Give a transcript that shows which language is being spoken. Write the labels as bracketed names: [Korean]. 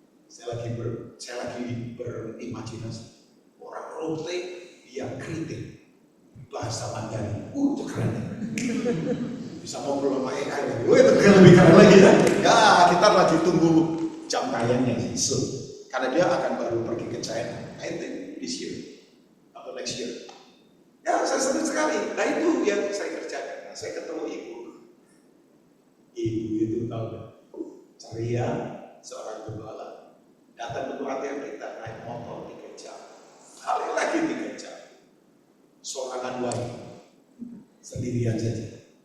[Indonesian] Saya lagi berimajinasi orang rote yang kritik bahasa Mandarin, itu keren. Bisa ngobrol sama AI lagi, itu lebih keren lagi ya. Ya kita lagi tunggu jam tayangnya sih, karena dia akan baru pergi ke China. [English] I think this year atau next year. [Indonesian] Ya saya senang sekali. Nah itu yang saya kerjakan. Nah, saya ketemu ibu itu tahu nggak? Ceria, seorang gembala. Datang ke pelatihan kita naik motor 3 jam, kali lagi 3 jam, sorangan wayu, sendirian saja.